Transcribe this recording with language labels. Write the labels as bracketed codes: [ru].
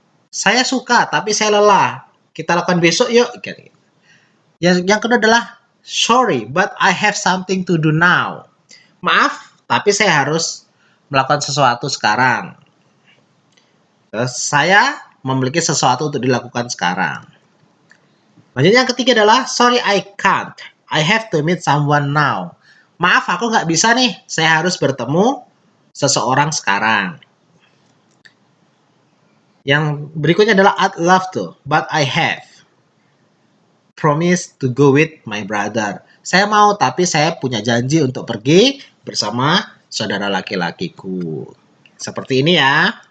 [id] Saya suka, tapi saya lelah. Kita lakukan besok yuk. Yang kedua adalah [en] sorry, but I have something to do now. [id] Maaf, tapi saya harus melakukan sesuatu sekarang. Saya memiliki sesuatu untuk dilakukan sekarang. Lanjutnya yang ketiga adalah [en] sorry, I can't. I have to meet someone now. [id] Maaf, aku nggak bisa nih. Saya harus bertemu seseorang sekarang. Yang berikutnya adalah [en] I'd love to, but I have promised to go with my brother. [id] Saya mau, tapi saya punya janji untuk pergi bersama saudara laki-lakiku. Seperti ini ya.